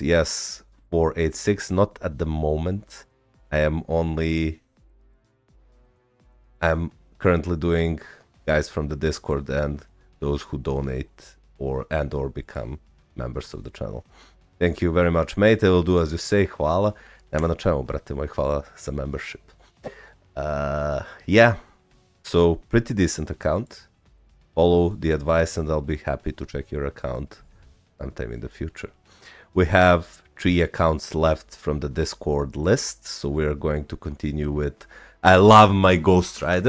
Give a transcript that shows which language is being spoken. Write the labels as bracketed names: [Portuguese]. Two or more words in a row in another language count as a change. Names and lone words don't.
[English] Yes, 486. Not at the moment. I'm currently doing guys from the Discord and those who donate or become members of the channel. Thank you very much, mate. I will do as you say. [Serbian] Hvala. Nema na čemu, brate moj. Hvala za membership. [English] Yeah. So, pretty decent account. Follow the advice and I'll be happy to check your account sometime in the future. We have 3 accounts left from the Discord list, so we're going to continue with I Love My Ghost Rider.